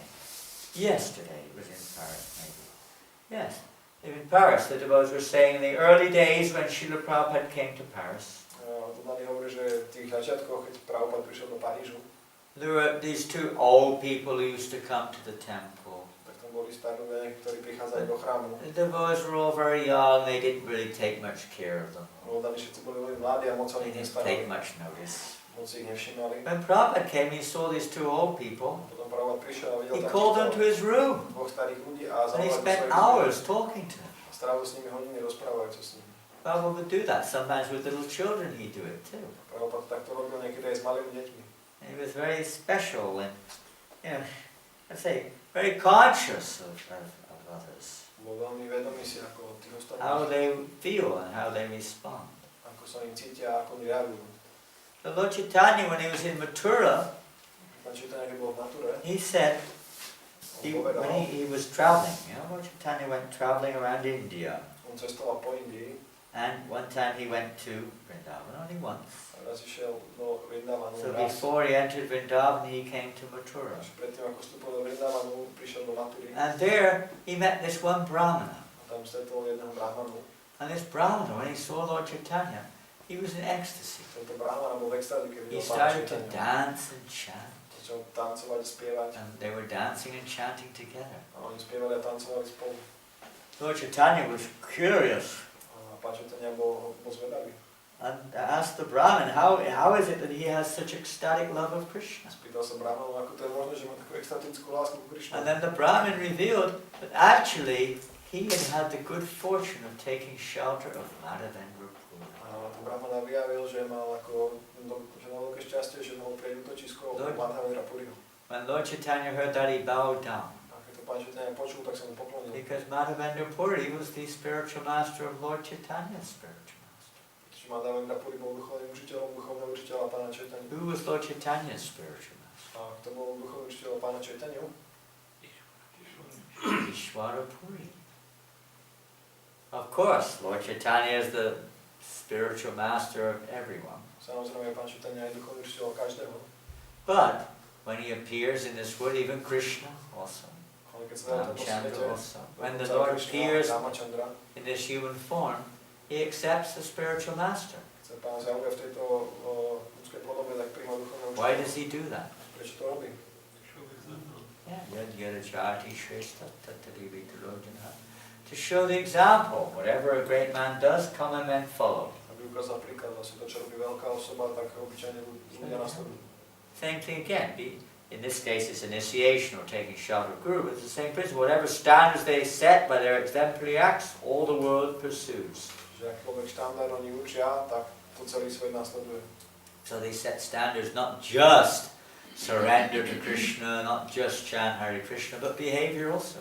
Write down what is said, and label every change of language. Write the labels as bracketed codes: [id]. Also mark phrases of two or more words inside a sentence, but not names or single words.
[en] Yesterday, it was in Paris, maybe. Yes, in Paris, the devotees were saying in the early days when Srila Prabhupada came to Paris, there were these two old people who used to come to the temple. [sk] Tam boli starí ľudia, ktorí prichádzali do chrámu. [en] The boys were all very young, they didn't really take much care of them. [sk] Mladí všetci boli veľmi mladí a moc sa o [en] They [sk] nich [en] didn't take [sk] nestarali. [en] much notice. [sk] Moc ich nevšimali. [en] When Prabhupada came, he saw these two old people. [sk] Potom Prabhupada prišiel a videl [en] He called them to his room. [sk] dvoch starých ľudí a [en] And he [sk] zavolal do [en] spent [sk] svojich [en] hours talking to them. [sk] a strávil s nimi hodiny rozprávajúce s nimi. [en] Prabhupada would do that. Sometimes with little children he'd do it too. [sk] Prabhupada takto robil niekedy aj s malými deťmi. [en] And he was very special and, I'd say, very conscious of others. [sk] Bol veľmi vedomý si ako tých [en] How [sk] ostatných, [en] they feel and how they respond. [sk] ako sa im cítia a ako oni reagujú. [en] The Lord Chaitanya, when he was in Mathura, [sk] Pán Chaitanya, keď bol v Mature, [en] he said, [sk] on povedal, [en] when he was traveling, Lord Chaitanya went traveling around India. [sk] on cestoval po Indii [en] And one time he went to Vrindavan, only once. [sk] a raz išiel do Vrindavanu [en] So [sk] raz. [en] before he entered Vrindavan, he came to Mathura. [sk] Až predtým, ako vstúpil do Vrindavanu, prišiel do Matury [en] And there he met this one Brahmana. [sk] a tam stretol jedného brahmanu. [en] And this Brahmana, when he saw Lord Chaitanya, he was in ecstasy. [sk] Tento brahmana bol v extázi, keď [en] He [sk] videl Pána [en] started to [sk] Chaitanya. [en] dance and chant. [sk] Začal tancovať, spievať [en] And they were dancing and chanting together. [sk] a oni spievali a tancovali spolu. [en] Lord Chaitanya was curious [sk] A Pán Chaitanya bol zvedavý. [en] and asked the Brahmin, how is it that he has such ecstatic love of Krishna? [sk] Spýtal sa brahmanu, ako to je možné, že má takú extatickú lásku ku Krišnu. [en] And then the Brahmin revealed that actually he had the good fortune of taking shelter of Madhavendra Puri. [sk] A ten brahmana vyjavil, že mal ako, že mal veľké šťastie, že mohol prejsť útočisko [en] Lord- [sk] Madhavendra Puriho. [en] When Lord Chaitanya heard that, he bowed down. [sk] A keď to Pán Chaitanya počul, tak sa mu poklonil. [en] Because Madhavendra Puri was the spiritual master of Lord Chaitanya's spiritual master. [sk] Pretože Madhavendra Puri bol duchovným učiteľom duchovného učiteľa Pána Chaitanya. [en] Who was Lord Chaitanya's spiritual master? [sk] A kto bol duchovný učiteľ Pána Chaitanya? [en] Ishvara Puri. Of course, Lord Chaitanya is the spiritual master of everyone. [sk] Samozrejme, Pán Chaitanya je duchovný učiteľ každého. [en] But when he appears in this world, even Krishna also, [sk] Ale keď sa dá to [en] Ramchandra [sk] svete, [en] also, when the Lord appears [sk] Ramachandra, [en] in this human form, he accepts the spiritual master. [sk] keď sa Pán zjavuje v tejto ľudskej podobe, tak príjma duchovného [en] Why [sk] učiteľa. [en] does he do that? [sk] Prečo to robí? [en] To show the example. Whatever a great man does, common men follow. [sk] Aby ukázal príklad, vlastne to, čo robí veľká osoba, tak obyčajne ľudia nasledujú. [en] Same thing again. In this case, it's initiation or taking shelter of Guru, but it's the same principle. Whatever standards they set by their exemplary acts, all the world pursues. [sk] Že ak človek štandard oni učia, tak to celý svet nasleduje. [en] So they set standards not just surrender to Krishna, not just chant Hare Krishna, but behavior also.